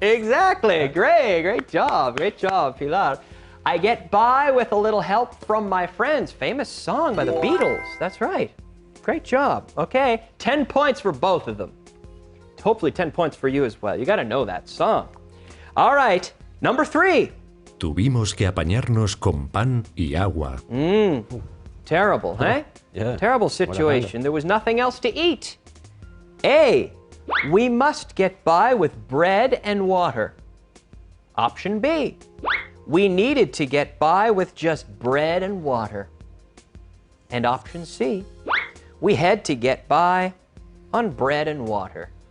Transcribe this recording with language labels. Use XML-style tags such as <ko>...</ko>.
<en>Exactly. Great job. Great job, Pilar. I get by with a little help from my friends. Famous song by the Beatles. That's right. Great job. Okay, 10 points for both of them. Hopefully 10 points for you as well. You got to know that song. All right, number 3.</en> <es>Tuvimos que apañarnos con pan y agua.</es> <en>Terrible, eh? Yeah. Terrible situation. There was nothing else to eat. A, we must get by with bread and water. Option B, we needed to get by with just bread and water. And option C, we had to get by on bread and water.</en>